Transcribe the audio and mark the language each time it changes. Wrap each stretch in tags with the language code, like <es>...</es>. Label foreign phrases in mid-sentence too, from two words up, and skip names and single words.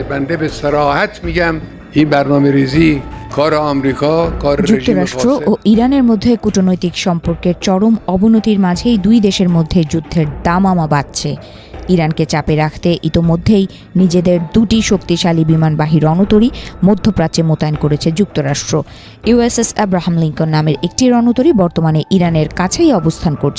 <fa>بنده به صراحت میگم این برنامه‌ریزی کار آمریکا کار رژیم</fa> <bn>যুক্তরাষ্ট্র</bn> <fa>فاسد</fa> <bn>ও ইরানের মধ্যে কূটনৈতিক সম্পর্কের চরম অবনতির মাঝেই দুই দেশের মধ্যে যুদ্ধের দামামা বাড়ছে। ইরানকে চাপে রাখতে ইতোমধ্যেই নিজেদের দুটি শক্তিশালী বিমানবাহী রণতরী মধ্যপ্রাচ্যে মোতায়েন করেছে যুক্তরাষ্ট্র। ইউএসএস আব্রাহাম লিঙ্কন নামের একটি রণতরী বর্তমানে ইরানের কাছেই অবস্থান করছে।</bn>